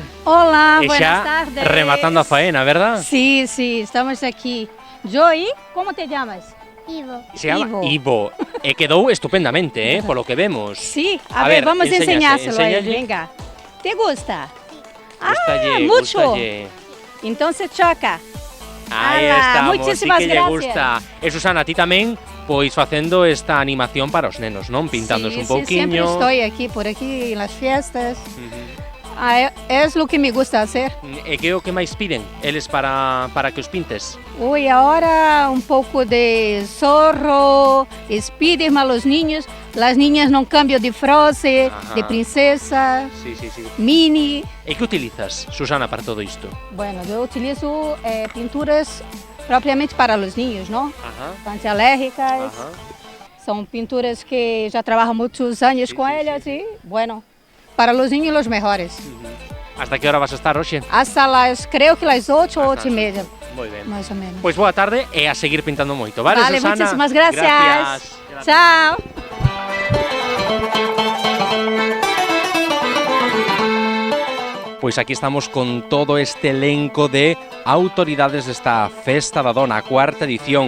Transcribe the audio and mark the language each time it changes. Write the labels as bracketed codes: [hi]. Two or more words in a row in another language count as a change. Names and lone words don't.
[es] Hola, [gl] E [es] buenas [gl] xa [es] tardes. [gl] rematando a faena, verdad? [es] Sí, sí, estamos aquí. Joy, ¿cómo te llamas? Ivo. Se llama Ivo. [gl] E quedou estupendamente, polo que vemos. [es] Sí, a ver, vamos a enseñárselo a él, venga. ¿Te gusta? [gl] Gústalle, [es] mucho. [gl] gústalle. [es] Entonces choca. [gl] Aí [es] Ala, [gl] estamos, [es] muchísimas [gl] sí que lle [es] gracias. [gl] gusta. E Susana, a ti tamén, pois facendo esta animación para os nenos, non? Pintándos un [es] Sí, siempre [gl] pouquiño. [es] estoy aquí, por aquí, en las fiestas. Es lo que me gusta hacer. [gl] E que é o que máis piden eles para que os pintes? [es] Uy, ahora un poco de zorro, Spiderman, los niños. Las niñas no cambio de frase, Ajá. de princesa, Sí, sí, sí. mini. [gl] E que utilizas, Susana, para todo isto? [es] Bueno, yo utilizo pinturas propiamente para los niños, ¿no? Ajá. Antialérgicas. Ajá. Son pinturas que ya trabajo muchos años con ellas y, bueno, para los niños los mejores. [gl] Hasta que hora vas a estar hoxe? [es] Hasta creo que las 8 o 8:30. [gl] Moi ben. [es] Más o menos. [gl] Pois boa tarde e a seguir pintando moito, vale, [es] Vale, [gl] Susana? [es] muchísimas gracias. Chao. [gl] Pois aquí estamos con todo este elenco de autoridades desta Festa da Dona, a cuarta edición.